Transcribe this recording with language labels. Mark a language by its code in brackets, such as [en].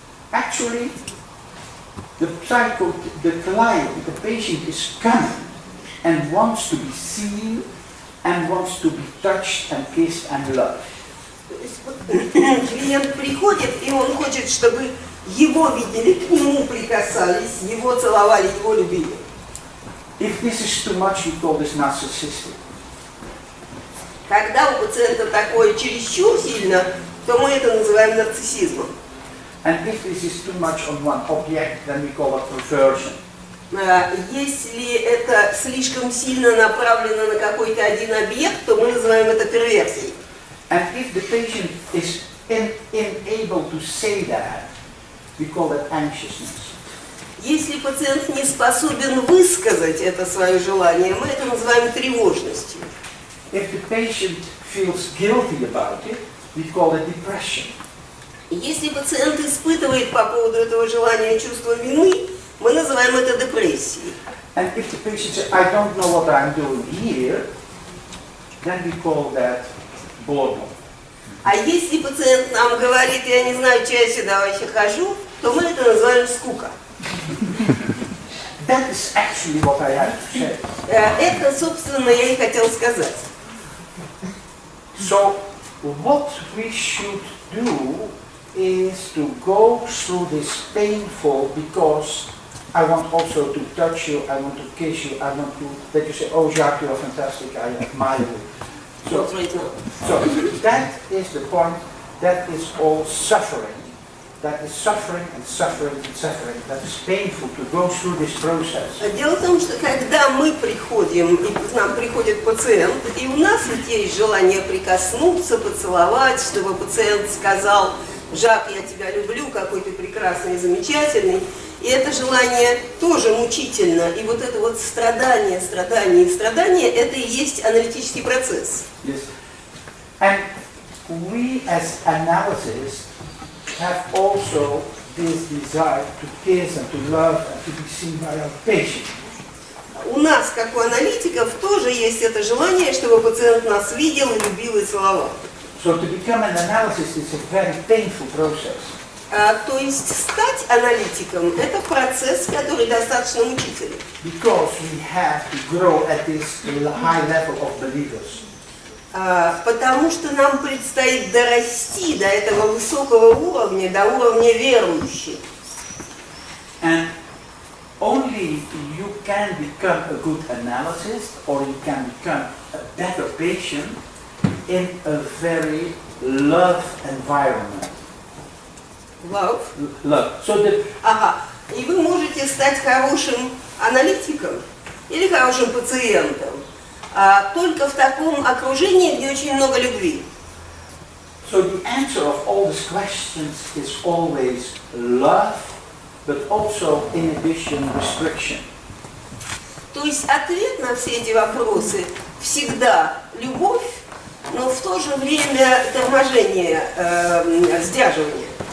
[en] Actually, the client, the patient is coming and wants to be seen and wants to be touched and kissed and loved. [ru] Клиент приходит, и он хочет, чтобы его видели, к нему прикасались, его целовали, его любили. [en] If this is too much, we call this narcissistic. [ru] Когда у пациента такое чересчур сильно, то мы это называем нарциссизмом. [en] And if this is too much on one object, then we call it perversion. [ru] Если это слишком сильно направлено на какой-то один объект, то мы называем это перверсией. [en] And if the patient is unable to say that, we call that anxiousness. [ru] Если пациент не способен высказать это свое желание, мы это называем тревожностью. [en] If the patient feels guilty about it, we call it depression. [ru] Если пациент испытывает по поводу этого желания чувство вины, мы называем это депрессией. [en] And if the patient says, I don't know what I'm doing here, then we call that boredom. [ru] А если пациент нам говорит, я не знаю, что я сюда вообще хожу, то мы это называем скука. [en] That is actually what I have to say. [ru] Это, собственно, я и хотел сказать. [en] So, what we should do is to go through this painful, because I want also to touch you, I want to kiss you, I want to, that you say, oh Jacques, you are fantastic, I admire you. So that is the point, that is all suffering. That is suffering and suffering and suffering. That is painful to go through this process. [ru] Дело в том, что когда мы приходим, и к нам приходит пациент, и у нас ведь есть желание прикоснуться, поцеловать, чтобы пациент сказал, Жак, я тебя люблю, какой ты прекрасный и замечательный. И это желание тоже мучительно. И вот это вот страдание, это и есть аналитический процесс. [en] Yes. And we as analysts have also this desire to kiss and to love and to be seen by our patient. [ru] У нас, как у аналитиков, тоже есть это желание, чтобы пациент нас видел, и любил и целовал. [en] So to become an analyst is a very painful process. [ru] То есть стать аналитиком – это процесс, который достаточно мучительный. [en] Because we have to grow at this high level of believers. [ru] Потому что нам предстоит дорасти до этого высокого уровня, до уровня верующих. [en] And only you can become a good analyst, or you can become a better patient in a very love environment. Love. Love. So the, [ru] Ага. И вы можете стать хорошим аналитиком или хорошим пациентом только в таком окружении, где очень много любви. [en] so the answer of all these questions is always love, but also in addition restriction. [ru] То есть ответ на все эти вопросы всегда любовь, но в то же время торможение, сдерживание.